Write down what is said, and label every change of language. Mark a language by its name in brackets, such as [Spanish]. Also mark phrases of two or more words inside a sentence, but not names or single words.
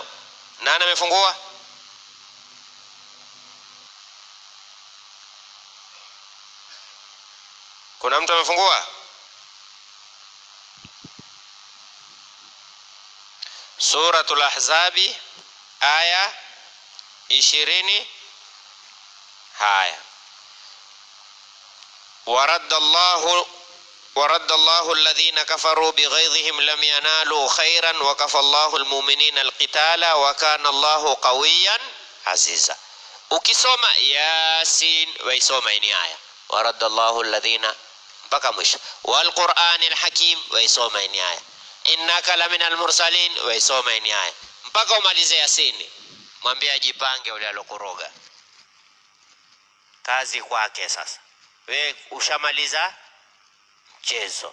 [Swahili] Nani amefungua? Kuna mtu amefungua? Suratul Ahzabi aya 20. Haya, [Arabic] ورد الله الذين كفروا بغيظهم لم ينالوا خيرا وكفى الله المؤمنين القتال وكان الله قويا عزيزا. [Swahili] Ukisoma Yasin waisoma ini aya [Arabic] ورد الله الذين [Swahili] mpaka mwisho, [Arabic] والقرآن الحكيم [Swahili] waisoma ini aya [Arabic] إنك لمن المرسلين [Swahili] waisoma ini aya mpaka umalize Yasin. Mwambie ajipange ule alokoroga, kazi kwake sasa. We ushamaliza mchezo.